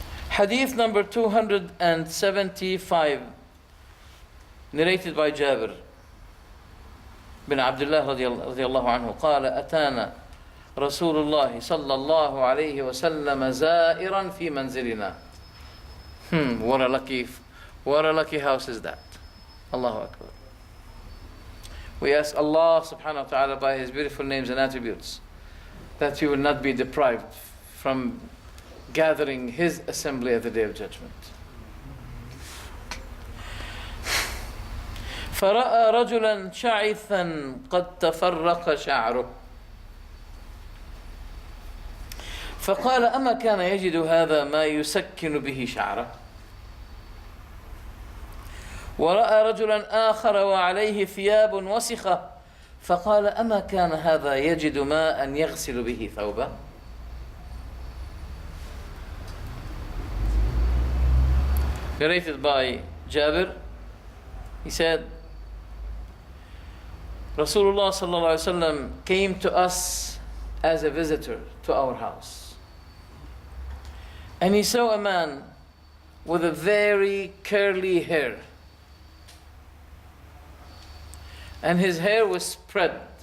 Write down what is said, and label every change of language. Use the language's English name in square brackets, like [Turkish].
[English] Hadith number 275, narrated by Jabir bin Abdullah radiyallahu anhu, [Arabic] قال أتانا رسول الله صلى الله عليه وسلم زائرا في منزلنا. [English] What a lucky house is that. Allahu Akbar. We ask Allah subhanahu wa ta'ala by His beautiful names and attributes that we will not be deprived from gathering His assembly at the Day of Judgment. [Arabic] فرأى رجلا شعثا قد تفرق شعره فقال أما كان يجد هذا ما يسكن به شعره. ورأى رجلا آخر وعليه ثياب وسخة فقال أما كان هذا يجد ماء يغسل به ثوبه. [English] Narrated by Jabir, he said, Rasulullah sallallahu alaihi wasallam came to us as a visitor to our house, and he saw a man with a very curly hair, and his hair was spread.